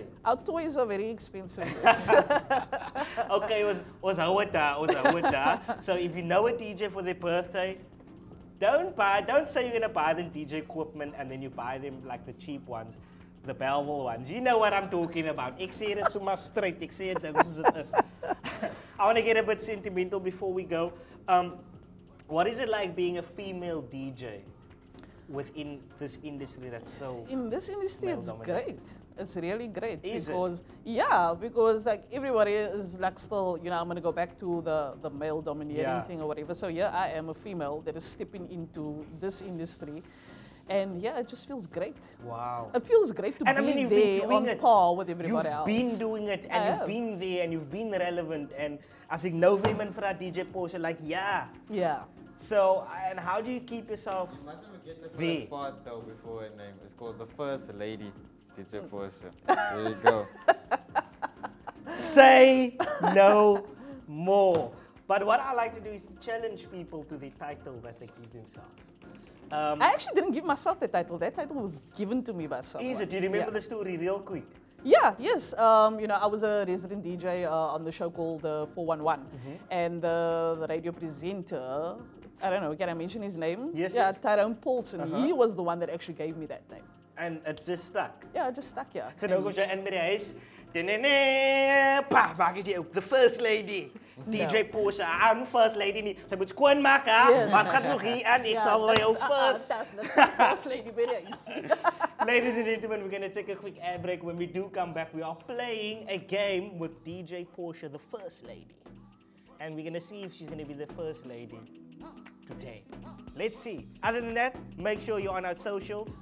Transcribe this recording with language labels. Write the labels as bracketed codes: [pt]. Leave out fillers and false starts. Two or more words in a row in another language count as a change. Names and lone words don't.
[en] Our toys are very expensive. Okay, was Hawata. So if you know a DJ for their birthday, don't say you're gonna buy them DJ equipment and then you buy them like the cheap ones, the Belleville ones. You know what I'm talking about. [af] Ek sê dit sommer straight. Ek sê dit is dit is. [en] I want to get a bit sentimental before we go. What is it like being a female DJ within this industry that's so... In this industry, it's male-dominated? great. It's really great. Is it? Because like everybody is like still, you know, I'm gonna go back to the male dominating Yeah. thing or whatever. So yeah, I am a female that is stepping into this industry. And yeah, it just feels great. Wow. It feels great to And I be mean, you've been there doing on it. par with everybody else. You've been doing it I and you've have. been there and you've been relevant. [af] And as ik nou vir iemand vir DJ Portia, [en] like, yeah. Yeah. So, and how do you keep yourself You mustn't forget the there? first part though before her name. It's called the First Lady, DJ Portia. There you go. Say no more. But what I like to do is to challenge people to the title that they give themselves. I actually didn't give myself the title. That title was given to me by someone. Is it? Do you remember Yeah. the story real quick? Yeah, yes. You know, I was a resident DJ on the show called 411. And the radio presenter, I don't know, can I mention his name? Yes, Yeah, yes. Tyrone Paulson. He was the one that actually gave me that name. And it's just stuck. Yeah, it just stuck here. [af] So nou kom jy in by die huis. Pa, maak jy op [en] the first lady. DJ Portia, I'm first lady nie. [af] Sy moet skoon maak, hè? [en] Yes. [af] Wat gaan nog hier aan? Ek sal by jou first. [en] That's the first lady, very easy. Ladies and gentlemen, we're going to take a quick ad break. When we do come back, we are playing a game with DJ Portia, the first lady. And we're going to see if she's going to be the first lady today. Let's see. Other than that, make sure you're on our socials.